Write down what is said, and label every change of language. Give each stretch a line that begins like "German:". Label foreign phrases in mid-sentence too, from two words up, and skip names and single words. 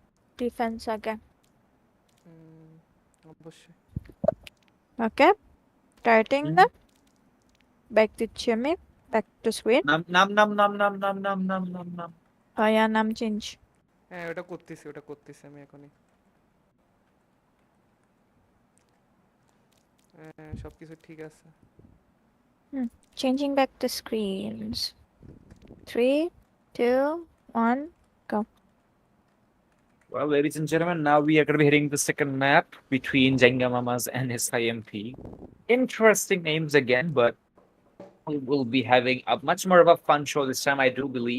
English: Defense again.
Bangla: অবশ্যই।
English: Okay. Starting Mhm. the back to Chimmy, back to screen. Nam nam nam nam nam nam nam nam nam nam. Oh yeah,
Bangla: নাম change. হ্যাঁ ওটা করতেছি আমি এখনই। হ্যাঁ সবকিছু ঠিক আছে।
English: Changing back to screens. 3, 2, 1, go. Well, ladies and gentlemen, now we are going to be hitting the second map between Jenga Mamas and his IMP. Interesting names again, but we will be having a much more of a fun show this time, I do believe.